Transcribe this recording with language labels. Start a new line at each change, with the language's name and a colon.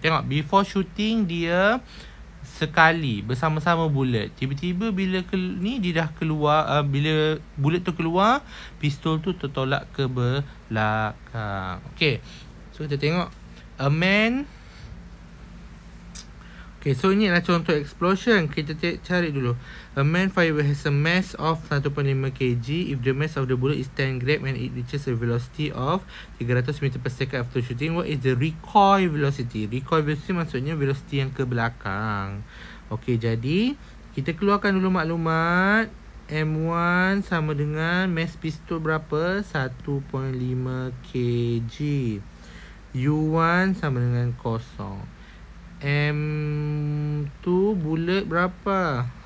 Malay: Tengok,
English: before shooting
Malay: dia sekali bersama-sama bullet. Tiba-tiba bila ni dia dah keluar, bila bullet tu keluar, pistol tu tertolak ke belakang. Okey. So kita tengok a man. Okay, so ini adalah contoh explosion. Kita cari dulu.
English: A man fire has a mass of 1.5 kg. If the mass of the bullet is 10 gram and it reaches a velocity of 300 meter per second after shooting, what is the recoil velocity?
Malay: Recoil velocity maksudnya velocity yang ke belakang. Okay, jadi kita keluarkan dulu maklumat. M1 sama dengan mass pistol berapa? 1.5 kg. U1 sama dengan kosong. M2 bullet berapa?